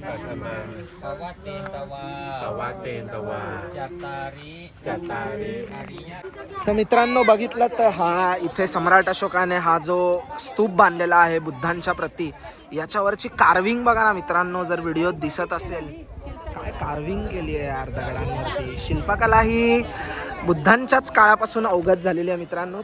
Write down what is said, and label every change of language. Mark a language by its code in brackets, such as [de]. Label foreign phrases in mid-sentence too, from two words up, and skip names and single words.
[pi] ปวัตเตนตวา ปวัตเตนตวา จัตตาริ จัตตาริ อริย [mr] तर मित्रांनो बघितलं तर हा इथे सम्राट अशोकाने हा जो स्तूप बांधलेला आहे बुद्धांच्या प्रती, याच्यावरची कार्विंग बघा ना मित्रांनो, जर व्हिडिओत दिसत असेल काय कार्विंग केली आहे यार दगडांवरती. शिल्पकला ही बुद्धांच्याच काळापासून अवगत झालेली आहे मित्रांनो.